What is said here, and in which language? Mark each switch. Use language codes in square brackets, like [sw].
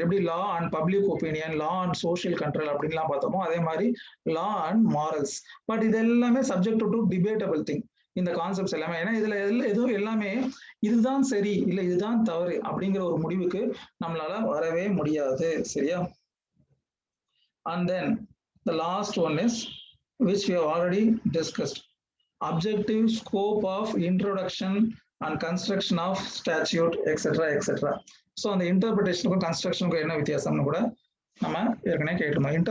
[en] எப்படி law and public opinion, law and social control [ta] அப்படின்லாம் பார்த்தோமோ அதே மாதிரி [en] Law and morals. [ta] பட் இது எல்லாமே [en] Subject to debatable thing. [ta] இந்த கான்செப்ட்ஸ் எல்லாமே ஏன்னா இதுல எதுவும் எல்லாமே இதுதான் சரி இல்லை இதுதான் தவறு அப்படிங்கிற ஒரு முடிவுக்கு நம்மளால வரவே முடியாது. சரியா? [en] And then the last one is which we have already discussed, objective scope of introduction and construction of statute etc etc. [ta] So அந்த இன்டர்பிரிட்டேஷனுக்கும் கன்ஸ்ட்ரக்ஷனுக்கும் என்ன வித்தியாசம்னு கூட நம்ம ஏற்கனவே கேட்டோம்.